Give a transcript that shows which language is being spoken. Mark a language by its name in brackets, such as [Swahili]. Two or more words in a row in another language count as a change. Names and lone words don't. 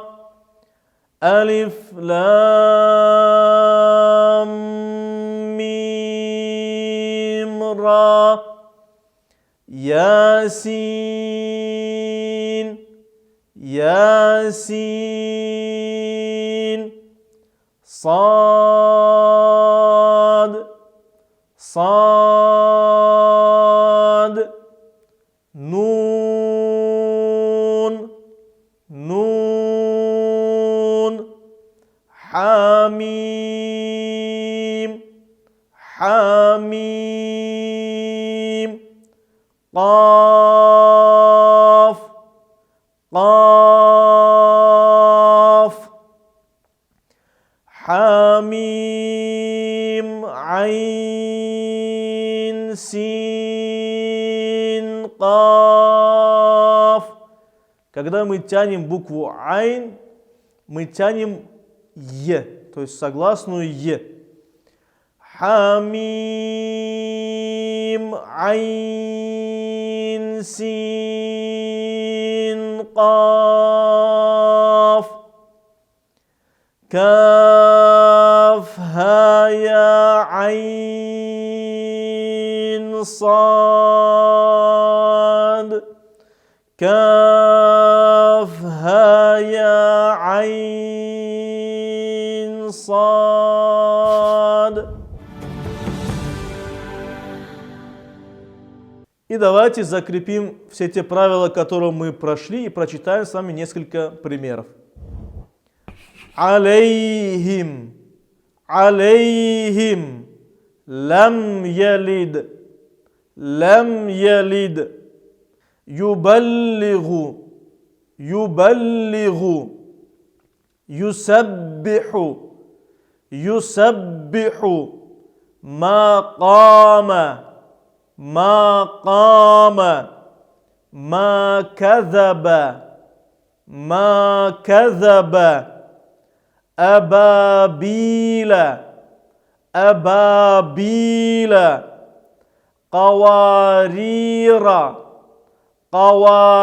[Arabic] ألف لام ميم را. ياسين ياسين. صاد صاد نون نون حميم حميم قاف قاف حميم عين سين قاف. [Russian] Когда мы тянем букву айн, мы тянем е, то есть согласную е. [Arabic] حاميم عين سين قاف. كاف ها يا عين صاد. كاف ها يا عين صاد. [Russian] И давайте закрепим все те правила, которые мы прошли, и прочитаем с вами несколько примеров. [Arabic] عليهم عليهم لم يلد لم يلد يبلغ يبلغ يسبح يسبح ما قام ما قام ما كذب ما كذب أبابيل أبابيل قوارير قوارير.